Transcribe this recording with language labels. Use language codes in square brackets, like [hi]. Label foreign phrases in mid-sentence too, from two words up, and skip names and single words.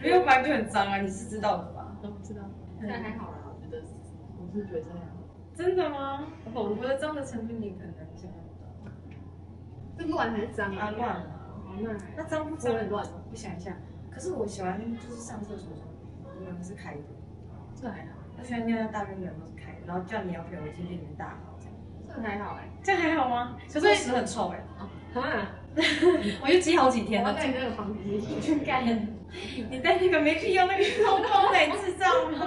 [zh] 不用翻就很髒啊，你是知道的吧？我知道。现在還好啦，我觉得我是覺得這樣。真的嗎？我覺得髒的成分你可能想象不到。這亂還是髒啊？亂啊！那髒不髒？很亂。我想一下，可是我喜歡就是上廁所的時候，門是開的，這還好。我喜歡尿尿大便門都是開的，然後叫你要陪我進去裡面大號這樣。這還好哎，這樣還好嗎？可是我屎很臭哎。啊！我就積好幾天了。我在那個房間去幹。你在那個沒必要那個通風的，你知道嗎？